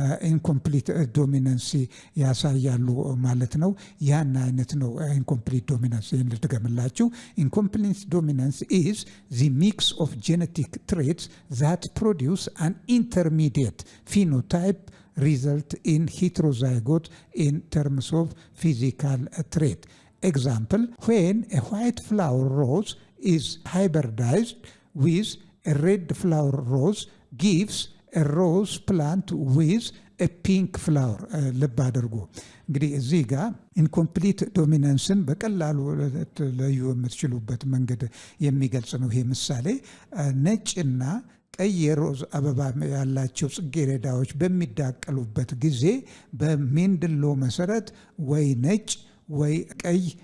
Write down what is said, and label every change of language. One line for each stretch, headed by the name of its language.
Amharic: ኢንኮምፕሊት ዶሚናንሲ ያሳያሉ ማለት ነው። ያን አይነት ነው ኢንኮምፕሊት ዶሚናንስ። ይህን ልድገምላችሁ።
English: ኢንኮምፕሊት ዶሚናንስ ኢዝ ዚ ሚክስ ኦፍ ጄኔቲክ ትሬትስ ዛት ፕሮዲውስ an intermediate phenotype result in heterozygote in terms of physical trait. Example, when a white flower rose is hybridized with a red flower rose gives a rose plant with a pink flower.
Amharic: ልብ አድርጉ። እንግዲህ እዚህ ጋር ኢንኮምፕሊት ዶሚናንስን በቀላሉ ለዩ የምትችሉበት መንገድ የሚገልጽ ነው። ይሄ ምሳሌ ነጭና ቀይ የሮዝ አበባ ያላቸው ጽጌረዳዎች በሚዳቀሉበት ጊዜ በሜንድሎ መሰረት ወይ ነጭ ወይ ቀይ